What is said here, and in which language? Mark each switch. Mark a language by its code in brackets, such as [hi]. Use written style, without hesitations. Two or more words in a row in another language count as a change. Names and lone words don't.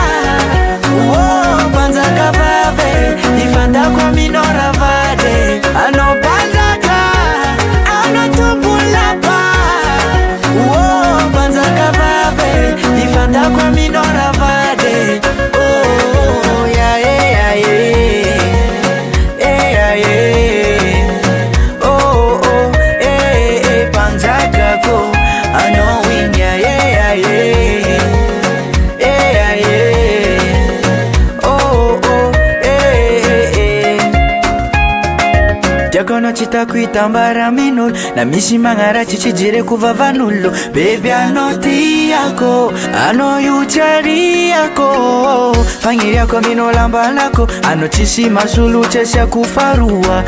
[mg] Mpanjaka vavy, ifantako aminao ravady. Anao mpanjaka, anao tombon-lapa. Mpanjaka vavy, ifantako aminao ravady. [en] Oh, yeah, yeah, yeah. Yeah, yeah. [mg] Oh, oh, eh, mpanjaka ko. [en] Anao win, yeah, yeah, yeah. Yeah, yeah. Oh, oh, eh. [mg] Tiako anao tsy tako hitambara amin'olo, na misy magnaratsy tsy jereko vavan'olo. Bebe anao tiako, anao io tiariako. Fagniriako aminao lambanako, anao tsisy masolo tsy asiako faroa.